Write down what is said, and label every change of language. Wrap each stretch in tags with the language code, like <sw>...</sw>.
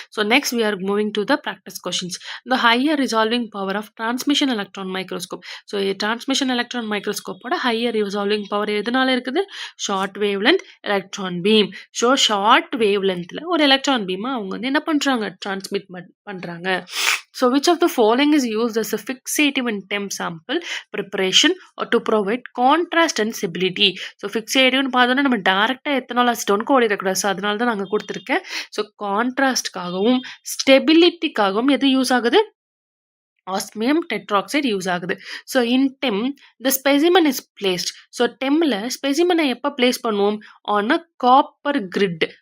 <en>So next we are moving to the practice questions. The higher resolving power of transmission electron microscope.</en> <ta>So transmission electron மைக்ரோஸ்கோப்போட higher resolving power எதனால இருக்குது, short wave length electron beam. So short wave லென்த்தில் ஒரு electron பீமை அவங்க வந்து என்ன பண்ணுறாங்க, transmit பண்ணுறாங்க.</ta> <en>So which of the following is used as a fixative in temp sample preparation or to provide contrast and stability?</en> <ta>So fixative பார்த்தோன்னா நம்ம டேரெக்டாக எத்தனால் அசிட்டோனுக்கு ஓடிடக்கூடாது. ஸோ அதனால தான் நாங்கள் கொடுத்துருக்கேன். ஸோ கான்ட்ராஸ்ட்காகவும் ஸ்டெபிலிட்டிக்காகவும் எது யூஸ் ஆகுது, ஆஸ்மியம் டெட்ராக்சைடு யூஸ் ஆகுது.</ta> <en>So in TEM the specimen is placed.</en> <ta>So டெம்மில் ஸ்பெசிமனை எப்போ பிளேஸ் பண்ணுவோம்,</ta> <en>On a copper grid.</en>